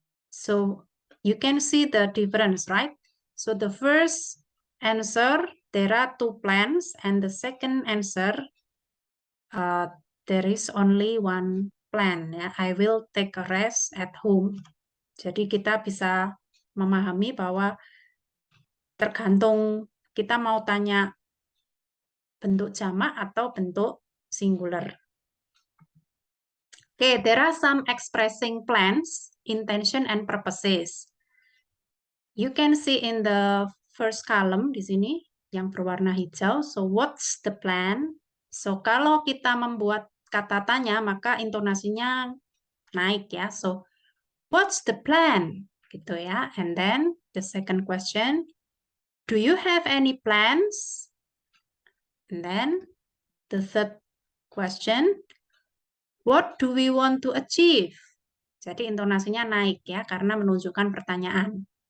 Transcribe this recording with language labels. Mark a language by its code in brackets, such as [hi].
[en] So you can see the difference, right? So the first answer, there are two plans, and the second answer, there is only one plan. Ya. I will take a rest at home. [id] Jadi kita bisa memahami bahwa tergantung kita mau tanya bentuk jamak atau bentuk singular. [en] Okay, there are some expressing plans, intention, and purposes. You can see in the first column [id] di sini yang berwarna hijau. [en] So what's the plan? [id] So kalau kita membuat kata tanya maka intonasinya naik ya. [en] So what's the plan? [id] Gitu ya. [en] And then the second question, do you have any plans? And then the third question, what do we want to achieve? [id] Jadi intonasinya naik ya karena menunjukkan pertanyaan.